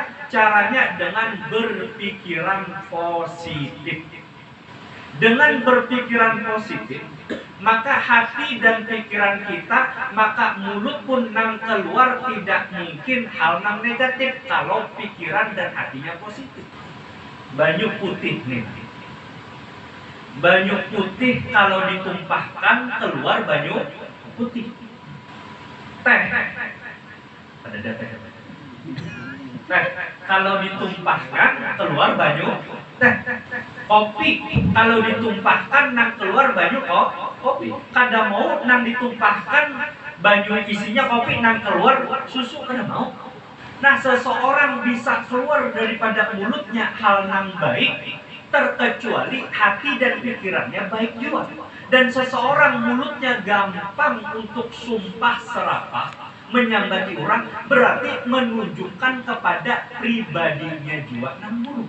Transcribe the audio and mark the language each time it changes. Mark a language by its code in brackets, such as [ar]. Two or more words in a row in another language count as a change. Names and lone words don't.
[id] Caranya dengan berpikiran positif. Dengan berpikiran positif, maka hati dan pikiran kita, maka mulut pun nang keluar tidak mungkin hal nang negatif kalau pikiran dan hatinya positif. [bjn] banyu putih nih. Banyu putih kalau ditumpahkan keluar banyu putih. Teh, ada teh. Teh kalau ditumpahkan keluar banyu teh. Kopi kalau ditumpahkan nang keluar banyu kopi. Kada mau nang ditumpahkan banyu isinya kopi nang keluar susu, kada mau. [id] Nah, seseorang bisa keluar daripada mulutnya hal nang baik terkecuali hati dan pikirannya baik juga. Dan seseorang mulutnya gampang untuk sumpah serapah, menyambati orang, berarti menunjukkan kepada pribadinya juga nang buruk.